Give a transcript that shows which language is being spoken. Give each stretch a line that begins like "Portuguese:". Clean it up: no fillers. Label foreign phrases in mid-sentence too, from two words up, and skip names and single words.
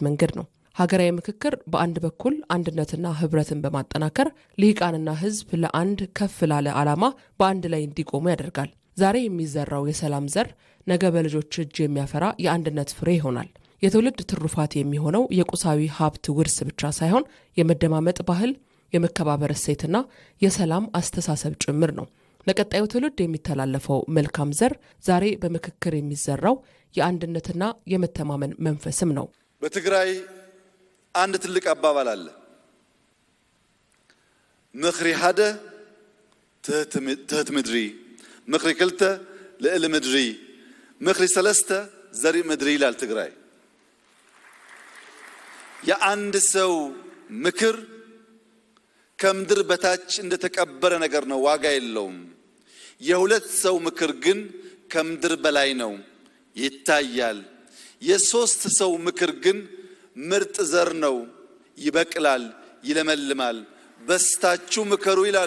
Amharic: መንገድ ነው። ሀገራዊ ምክክር በአንድ በኩል አንድነትና ህብረትን በማጠናከር ልሂቃንና ህዝብ ለአንድ ከፍ ላለ ዓላማ በአንድ ላይ እንዲቆሙ ያደርጋል። ዛሬ የሚዘራው የሰላም ዘር ነገ በልጆች እጅ የሚያፈራ የአንድነት ፍሬ ይሆናል። የትውልድ ትሩፋት የሚሆነው የቁሳዊ ሀብት ውርስ ብቻ ሳይሆን የመደማመጥ ባህል፣ የመከባበር እሴትና የሰላም አስተሳሰብ ጭምር ነው። ለቀጣዩ ትውልድ የሚተላለፈው መልካም ዘር ዛሬ በምክክር የሚዘራው የአንድነትና የመተማመን መንፈስም ነው። በትግራይ አንድ ትልቅ አባባል አለ።
Tigrinya: ምክሪ ሓደ ትህት ምድሪ፣ ምክሪ ክልተ ልዕሊ ምድሪ፣ ምክሪ ሰለስተ ዘርኢ ምድሪ
Amharic: ይላል ትግራይ። የአንድ ሰው ምክር ከምድር በታች እንደተቀበረ ነገር ነው፣ ዋጋ የለውም። የሁለት ሰው ምክር ግን ከምድር በላይ ነው፣ ይታያል። የሶስት ሰው ምክር ግን ምርጥ ዘር ነው፣ ይበቅላል፣ ይለመልማል። በስታችሁ ምከሩ ይላሉ።